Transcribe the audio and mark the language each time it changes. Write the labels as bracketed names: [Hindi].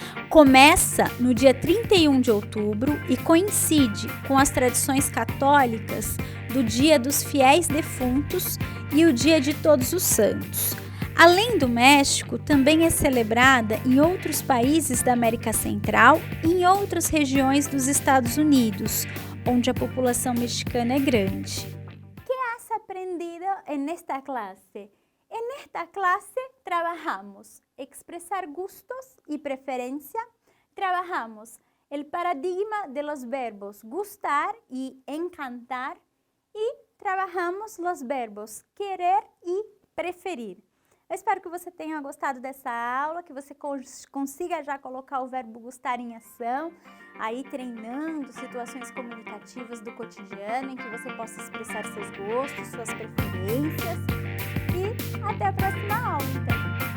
[Portuguese] Começa no dia 31 de outubro e coincide com as tradições católicas do Dia dos Fiéis Defuntos e o Dia de Todos os Santos. Além do México, também é celebrada em outros países da América Central e em outras regiões dos Estados Unidos, onde a população mexicana é grande. [Spanish] ¿Qué has aprendido en esta clase? En esta clase trabajamos expresar gustos y preferencia, trabajamos el paradigma de los verbos gustar y encantar y trabajamos los verbos querer y preferir. [Portuguese] Eu espero que você tenha gostado dessa aula, que você consiga já colocar o verbo gustar em ação, aí treinando situações comunicativas do cotidiano, em que você possa expressar seus gostos, suas preferências. E até a próxima aula, então!